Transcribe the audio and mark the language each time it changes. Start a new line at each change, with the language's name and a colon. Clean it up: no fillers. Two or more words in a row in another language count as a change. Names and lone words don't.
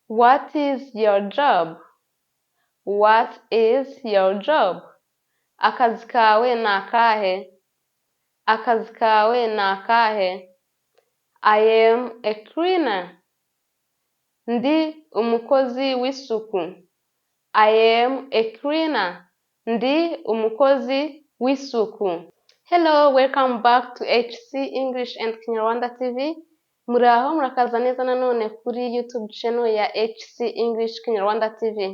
English: What is your job? What is your job?
Kinyarwanda: Akazi kawe ni akahe? Akazi kawe ni akahe?
English: I am a cleaner.
Kinyarwanda: Ndi umukozi w'isuku.
English: I am a cleaner.
Kinyarwanda: Ndi umukozi w'isuku.
English: Hello, welcome back to HC English and Kinyarwanda TV.
Kinyarwanda: Muraho murakaza neza nanone kuri YouTube channel ya HC English Kinyarwanda TV.